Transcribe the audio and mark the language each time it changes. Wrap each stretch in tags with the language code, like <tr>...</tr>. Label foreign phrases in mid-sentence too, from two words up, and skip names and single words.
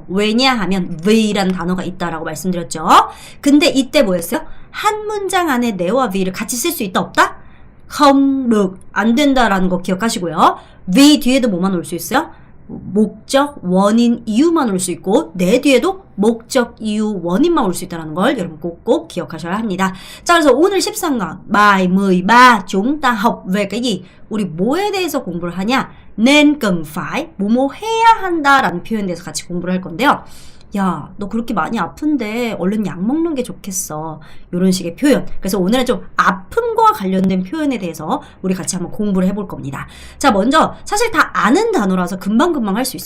<ko>왜냐하면 왜라는 단어가 있다라고 말씀드렸죠. 근데 이때 뭐였어요? 한 문장 안에 네와 왜를 같이 쓸 수 있다 없다?</ko> <vi>không được.</vi> <ko>안 된다라는 거 기억하시고요. 왜 뒤에도 뭐만 올 수 있어요? 목적, 원인, 이유만 올 수 있고 내 뒤에도 목적, 이유, 원인만 올 수 있다는 걸 여러분 꼭 기억하셔야 합니다. 자, 그래서 오늘 13강</ko> <vi>bài 13 chúng ta học về cái gì?</vi> <ko>우리 뭐에 대해서 공부를 하냐?</ko> <vi>nên cần phải,</vi> <ko>뭐뭐 해야 한다 라는 표현에 대해서 같이 공부를 할 건데요. 야, 너 그렇게 많이 아픈데 얼른 약 먹는 게 좋겠어. 이런 식의 표현. 그래서 오늘은 좀 아픔과 관련된 표현에 대해서 우리 같이 한번 공부를 해볼 겁니다. 자, 먼저 사실 다 아는 단어라서 금방금방 할 수 있어요.</ko>